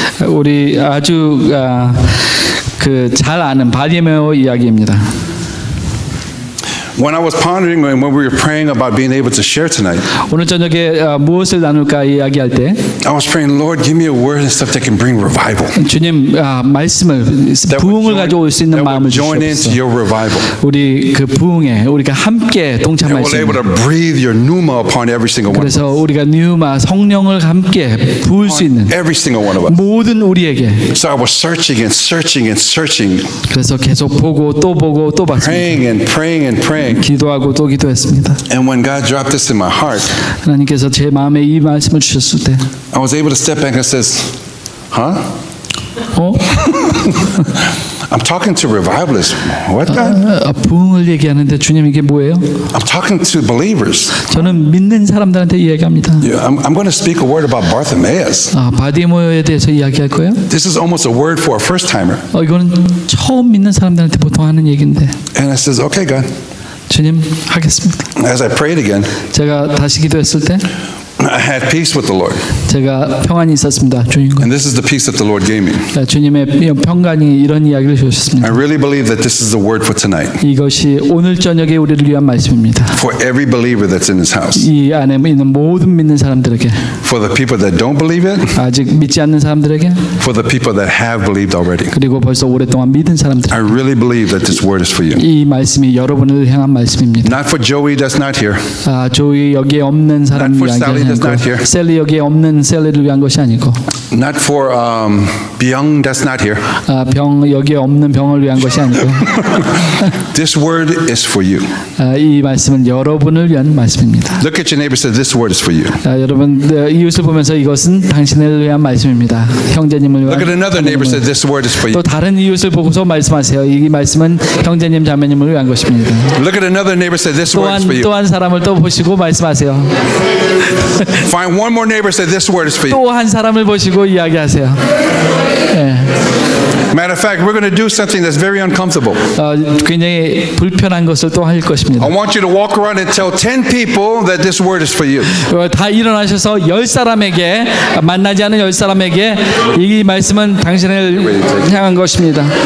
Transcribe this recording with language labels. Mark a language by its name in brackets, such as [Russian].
[Korean] 우리 아주 그 잘 아는 바디메오 이야기입니다. [English] When I was pondering and when we were praying about being able to share tonight, [Korean] 오늘 저녁에 무엇을 나눌까 이야기할 때 [English] I was praying, Lord, give me a word and stuff that can bring revival. [Korean] 주님 말씀을 부흥을 가져올 수 있는 마음을 [English] join into [Korean] 주시옵소서. [English] your revival. [Korean] 우리 그 부흥에 우리가 함께 동참할 [English] And [Korean] 수 [English] we're able [Korean] 있는. [English] to breathe your pneuma upon every single one of us. [Korean] 그래서 우리가 뉴마 성령을 함께 부을 수 있는 [English] Every single one of us. [Korean] 모든 우리에게. [English] So I was searching and searching and searching, [Korean] 그래서 계속 보고 또 봤습니다. [English] praying and praying and praying. [Korean] 기도하고 또 기도했습니다. [English] And when God dropped this in my heart, [Korean] 하나님께서 제 마음에 이 말씀을 주셨을 때, [English] I was able to step back and says, huh? I'm talking to revivalists. What God? [Korean] 부흥을 얘기하는데 주님 이게 뭐예요? [English] I'm talking to believers. [Korean] 저는 믿는 사람들한테 이야기합니다. [English] Yeah, I'm going to speak a word about Bartimaeus. [Korean] 바디모에 대해서 이야기할 거예요? [English] This is almost a word for a first timer. [Korean] 이거는 처음 믿는 사람들한테 보통 하는 얘기인데. [English] And I says, okay, God. [Korean] 주님 하겠습니다. [English] As I prayed again, [Korean] 제가 다시 기도했을 때 [English] I had peace with the Lord. [Korean] 제가 평안이 있었습니다. 주님과. [English] And this is the peace that the Lord gave me. [Korean] 주님의 평강이 이런 이야기를 주셨습니다. [English] I really believe that this is the word for tonight. [Korean] 이것이 오늘 저녁에 우리를 위한 말씀입니다. [English] For every believer that's in this house. [Korean] 이 안에 있는 모든 믿는 사람들에게. [English] For the people that don't believe it. [Korean] 아직 믿지 않는 사람들에게. [English] For the people that have believed already. [Korean] 그리고 벌써 오랫동안 믿은 사람들. [English] I really believe that this word is for you. [Korean] 이 말씀이 여러분을 향한 말씀입니다. [English] Not for Joey that's not here. [Korean] 조이 여기에 없는 사람이 [English] Not for Sally [Korean] 아니라 [English] that's not here. [Korean] 셀리 여기에 없는 셀리를 위한 것이 아니고 [English] Not for Byung, that's not here. [Korean] 병 여기에 없는 병을 위한 것이 아니고 [English] This word is for you. [Korean] 이 말씀은 여러분을 위한 말씀입니다. [English] Look at your neighbor and say, this word is for you. [Korean] 여러분 이웃을 보면서 이것은 당신을 위한 말씀입니다. 형제님을 위한. [English] Look at another neighbor and say, this word is for you. [Korean] 또 다른 이웃을 보고서 말씀하세요. 이 말씀은 형제님 자매님을 위한 것입니다. [English] Look at another neighbor and say, this word is for you. [Korean] 또 한 사람을 또 보시고 말씀하세요. [English] Find one more neighbor and say, this word is for you. [Korean] 또 한 사람을 보시고 이야기하세요. 네. [English] Matter of fact, we're going to do something that's very uncomfortable. [Korean] 굉장히 불편한 것을 또 할 것입니다. [English] I want you to walk around and tell 10 people that this word is for you. [Korean] 다 일어나셔서 10사람에게 만나지 않은 10사람에게 이 말씀은 당신을 향한 것입니다.